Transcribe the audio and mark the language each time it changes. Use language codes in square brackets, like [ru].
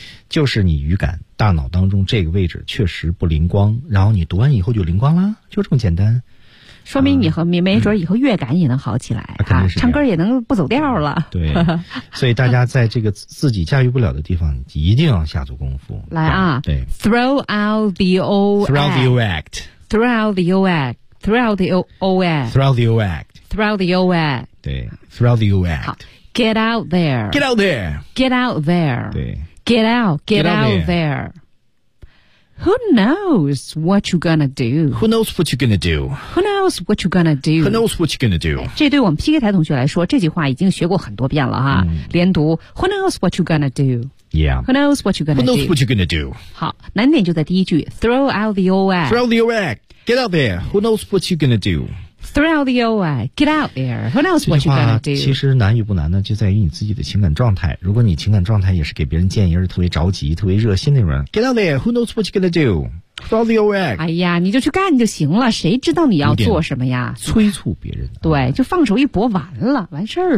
[zh] 就是你语感大脑当中这个位置确实不灵光，然后你读完以后就灵光了，就这么简单。说明以后、没准以后乐感也能好起来、唱歌也能不走调了。对，所以大家在这个自己驾驭不了的地方一定要下足功夫。来啊，对 [en] ，throw out the old throw the old act throw out the old act throw out the old act throw the old act throw the old act [zh] 对 [en] ，throw the old act get out there get out there get out there [zh] 对。 [en] Get out, get out there. Who knows what you're gonna do? Who knows what you're gonna do? Who knows what you're gonna do? Who knows what you're gonna do? [zh] 这对我们 PK 台同学来说，这句话已经学过很多遍了哈。嗯、连读 [en] ，Who knows what you're gonna do? Yeah. Who knows what you're gonna do? Who knows what you're gonna do? [zh] 好，难点就在第一句 ， [en] Throw out the old act. Throw the old act. Get out there. Who knows what you're gonna do? Throw the old way, get out there. Who knows what you're gonna do? [zh] 其实难与不难呢，就在于你自己的情感状态。如果你情感状态也是给别人建议，而是特别着急、特别热心那种 ， [en] Get out there. Who knows what you're gonna do? Throw the old way. [zh] 哎呀，你就去干就行了，谁知道你要做什么呀？催促别人、啊。对，就放手一搏，完了，完事儿了。